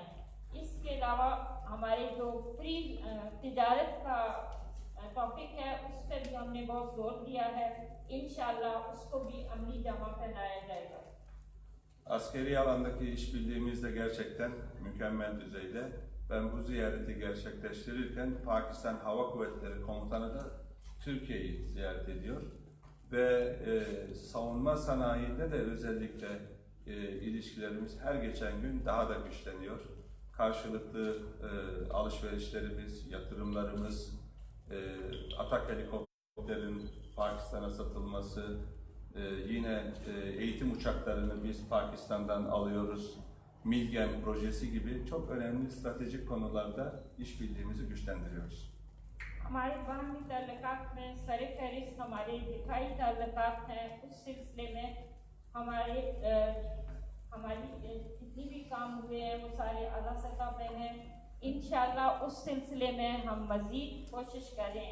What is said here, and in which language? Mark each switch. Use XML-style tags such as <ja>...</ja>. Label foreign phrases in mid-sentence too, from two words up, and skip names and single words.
<ur>اس کے علاوہ ہمارے جو فری تجارت کا ٹاپک ہے اس پر بھی ہم نے بہت زور دیا ہے. ان شاء اللہ اس کو بھی عملی جامہ پہنایا جائے گا.</ur> <tr>Askeri alandaki işbirliğimiz de gerçekten mükemmel düzeyde. Ben bu ziyareti gerçekleştirirken Pakistan Hava Kuvvetleri Komutanı da Türkiye'yi ziyaret ediyor. Ve savunma sanayinde de özellikle ilişkilerimiz her geçen gün daha da güçleniyor. Karşılıklı alışverişlerimiz, yatırımlarımız, Atak helikopterin Pakistan'a satılması, yine eğitim uçaklarını biz Pakistan'dan alıyoruz. Milgem projesi gibi çok önemli stratejik konularda işbirliğimizi güçlendiriyoruz.</tr> <ur>ہمارے باہمی تعلقات میں سرِ فہرست ہمارے دکھائی تعلقات ہیں. اس سلسلے میں ہماری جتنی بھی کام ہوئے ہیں وہ سارے اعلیٰ سطح پہ ہیں. ان شاء اللہ اس سلسلے میں ہم مزید کوشش کریں.</ur>